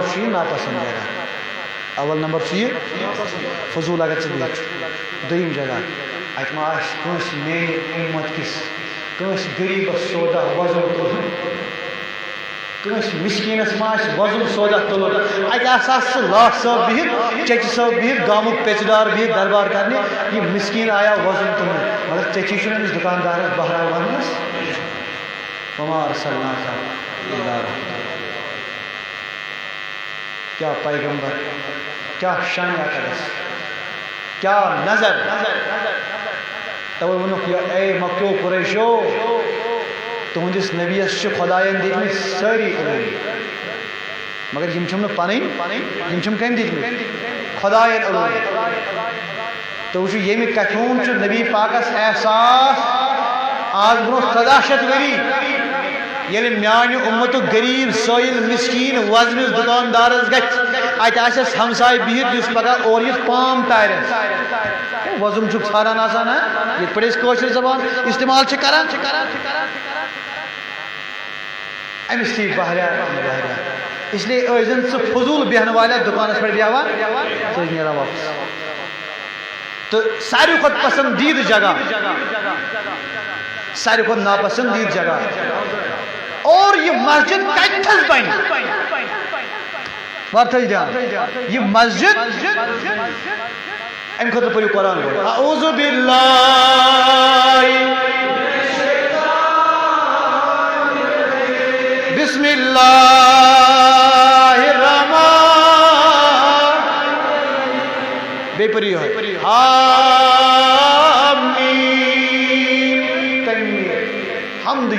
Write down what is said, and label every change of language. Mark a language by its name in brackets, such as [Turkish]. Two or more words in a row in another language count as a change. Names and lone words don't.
[Kashmiri] چھُ یہِ ناپسنٛد جگہ اول نمبر چھُ یہِ فضوٗل اگر ژٕ بِہِتھ چھُ دوٚیِم جگہ اَتہِ ما آسہِ کٲنٛسہِ میانہِ اُمت کِس کٲنٛسہِ غریٖبس سودا وۄزُل تُلُن کٲنٛسہِ مِسکیٖنس ما آسہِ وۄزُل سودا تُلُن اَتہِ آسہٕ ژٕ لاٹ صٲب بِہِتھ چچہِ صٲب بِہِتھ گامُک پیٚژدار بِہِتھ دربار کرنہِ یہِ مِسکیٖن آیا وۄزُل تُلنہِ مگر ژےٚ چھُنہٕ أمِس دُکاندارس بہرا وننس [Arabic] وما ارسلناک الا رحمۃ [Kashmiri] کیا پیغمبر کیا شان اقدس کیا نظر توے ووٚنُکھ یہِ اے مکیو قُریشو تُہنٛدِس نبیَس چھِ خۄدایَن دِتمٕتۍ سٲری علوٗم مگر یِم چھِم نہٕ پَنٕنۍ یِم چھِم کٔمۍ دِتمٕتۍ خۄدایَن علوٗم تُہۍ وٕچھِو ییٚمہِ کَتھِ ہُنٛد چھُ نبی پاکَس احساس آز برونٛہہ 1400 ؤری ییٚلہِ میانہِ اُمتُک غریٖب سٲیِل مِسکیٖن وۄزمِس دُکاندارَس گژھِ اَتہِ آسٮ۪س ہمساے بِہِتھ یُس پگاہ اورٕ یِتھ پام تارٮ۪س وۄزُم چھُکھ ژھانڈان آسان یِتھ پٲٹھۍ أسۍ کٲشِر زبان استعمال چھِ کران أمِس تھی بہریا [Urdu] اس لیے [Kashmiri] ٲسۍزٮ۪ن ژٕ فضوٗل بیٚہنہٕ والٮ۪ن دُکانَس پٮ۪ٹھ بیٚہوان ژٕ ٲسۍ نیران واپس تہٕ ساروی کھۄتہٕ پسنٛدیٖدٕ جگہ ساروی کھۄتہٕ ناپسنٛدیٖدٕ جگہ اور یہ مسجد کتھس بنہِ وار تھٲیِو دھیان یہ مسجد امہِ خٲطرٕ پٔرِو قرآن گۄڈٕ [Arabic] اعوذ باللہ بسم اللہ الرحمن [Kashmiri] بیٚیہِ پٔرِو یِہوٚے حامیم حمدٕے